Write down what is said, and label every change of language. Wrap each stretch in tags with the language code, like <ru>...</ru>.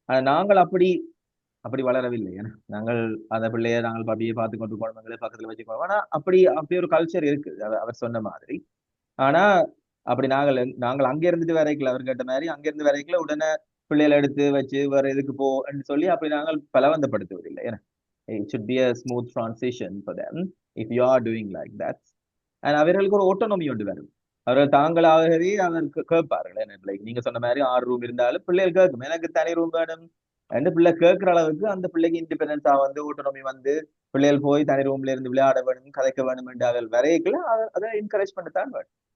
<ta>நாங்கள் அப்படி வளரவில்லை. ஏன்னா நாங்கள் அந்த பிள்ளைய நாங்கள் அப்படியே பார்த்து கொண்டு குழந்தைங்களே பக்கத்துல வச்சுக்கோம். ஆனா அப்படி ஒரு கல்ச்சர் இருக்கு அவர் சொன்ன மாதிரி. ஆனா அப்படி நாங்கள் அங்க இருந்துட்டு வரைக்கல, அவர் கேட்ட மாதிரி அங்க இருந்து வரைக்கல உடனே பிள்ளைகளை எடுத்து வச்சு வேற எதுக்கு போன்னு சொல்லி அப்படி நாங்கள் பலவந்தப்படுத்துவதில்லை. ஏன்னா</ta> <en>it should be a smooth transition for them if you are doing like that. And</en> <ta>அவர்களுக்கு ஒரு ஆட்டோனமி ஒன்று வரும். அவர்கள் தாங்களாகவே அவருக்கு கேட்பார்கள். என்ன நீங்க சொன்ன மாதிரி 6 ரூம் இருந்தாலும் பிள்ளைகள் கேட்கும், எனக்கு தனி ரூம் வேணும் என்று பிள்ளை கேட்கிற அளவுக்கு அந்த பிள்ளைக்கு இண்டிபெண்டன்ஸா வந்து ஓட்டோனமி வந்து பிள்ளைகள் போய் தனி ரூம்ல இருந்து விளையாட வேணும், கதைக்க வேணும் என்று அவர்கள் வரையக்குள்ள அதை என்கரேஜ் பண்ணத்தான் வேணும்.</ta>